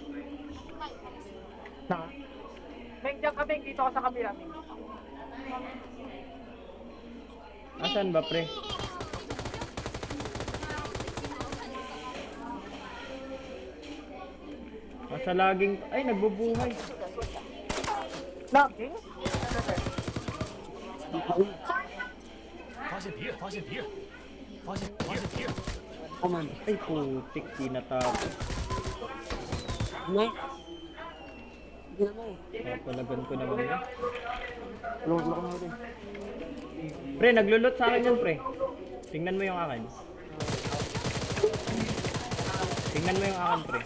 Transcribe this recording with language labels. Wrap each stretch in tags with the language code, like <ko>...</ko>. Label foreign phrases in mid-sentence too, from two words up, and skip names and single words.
<tl>Na. Ming, diyan ka, Ming. Dito ka sa kabila, Ming. Asan ba, pre? Nasa laging... Ay, nagbubuhay. Laging?</tl> <zh>发现敌人，发现敌人，发现敌人。</zh> <tl>Ay, putik, tinatapos. Papalagan ko naman yun. Pre, naglulot sa akin yan, pre. Tingnan mo yung akin. Tingnan mo yung akin, pre.</tl>